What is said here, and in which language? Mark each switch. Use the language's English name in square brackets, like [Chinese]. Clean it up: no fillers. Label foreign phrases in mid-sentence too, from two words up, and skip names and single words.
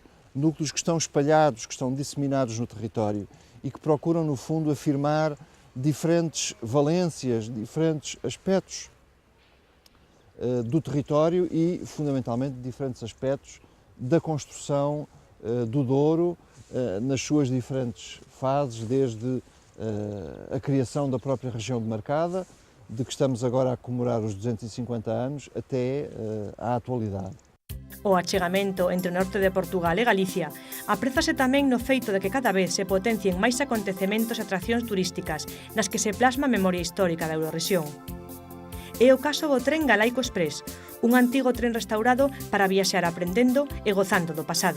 [Portuguese] que estão espalhados, que estão disseminados no território e que procuram, no fundo, afirmar diferentes valências, diferentes aspectos do território e, fundamentalmente, diferentes aspectos da construção do Douro nas suas diferentes fases, desde a criação da própria região demarcada, de que estamos agora a comemorar os 250 anos, até à atualidade. [Galician] O achegamento entre o norte de Portugal e Galicia aprézase tamén no feito de que cada vez se potencien máis acontecementos e atraccións turísticas nas que se plasma a memoria histórica da Eurorrexión. É o caso do tren Galaico Express, un antigo tren restaurado para viaxar aprendendo e gozando do pasado.